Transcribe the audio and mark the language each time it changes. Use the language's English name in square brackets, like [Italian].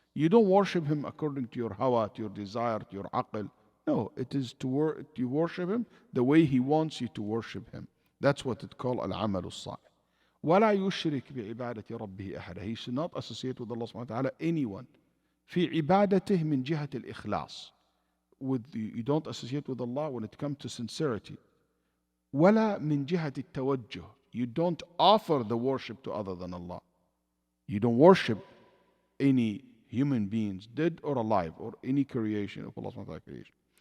[English] You don't worship Him according to your hawa, to your desire, to your aql. No, it is you worship Him the way He wants you to worship Him. That's what it called al-amal al-salih. [Arabic] وَلَا يُشْرِكْ بِعِبَادَةِ رَبِّهِ أَحَدًا. [English] He should not associate with Allah subhanahu wa ta'ala anyone. [Arabic] في عبادته من جهة الإخلاص. [English] You don't associate with Allah when it comes to sincerity. [Arabic] وَلَا من جهة التوجه. [English] You don't offer the worship to other than Allah. You don't worship any human beings, dead or alive, or any creation of Allah subhanahu wa ta'ala creation.